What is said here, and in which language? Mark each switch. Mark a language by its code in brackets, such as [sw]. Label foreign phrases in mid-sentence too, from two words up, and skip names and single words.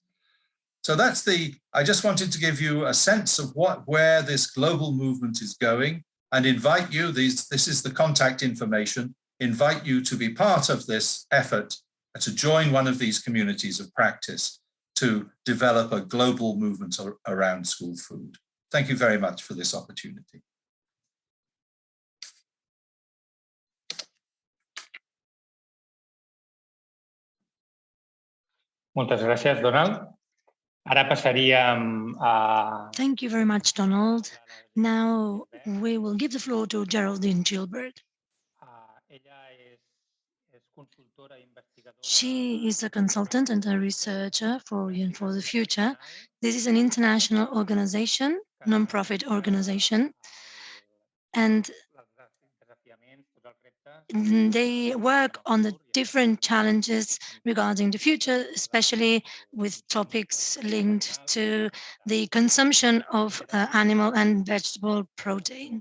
[en] So that's I just wanted to give you a sense of where this global movement is going, and invite you, this is the contact information, invite you to be part of this effort, to join one of these communities of practice to develop a global movement around school food. Thank you very much for this opportunity. [ca] Moltes gràcies, Donald. Ara passaríem a... [en] Thank you very much, Donald. Now we will give the floor to Geraldine Gilbert. She is a consultant and a researcher for the Future. This is an international organization, non-profit organization, and they work on the different challenges regarding the future, especially with topics linked to the consumption of animal and vegetable protein.